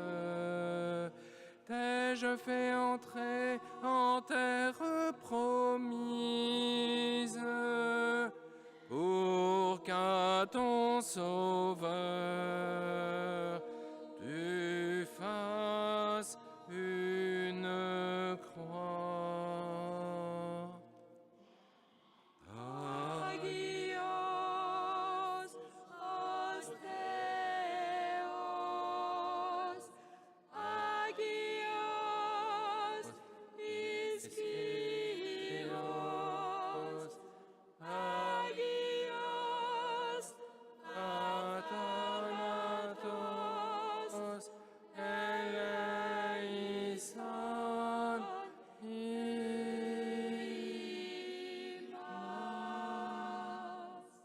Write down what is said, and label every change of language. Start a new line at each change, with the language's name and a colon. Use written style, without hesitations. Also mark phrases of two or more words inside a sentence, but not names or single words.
French: T'ai-je fait entrer en terre promise? Pour qu'à ton sauveur tu fasses une croix.
Greek: Άγιος, ο Θεός, Άγιος, Ισχυρός, Άγιος, αθάνατος, ελέησον, ημάς.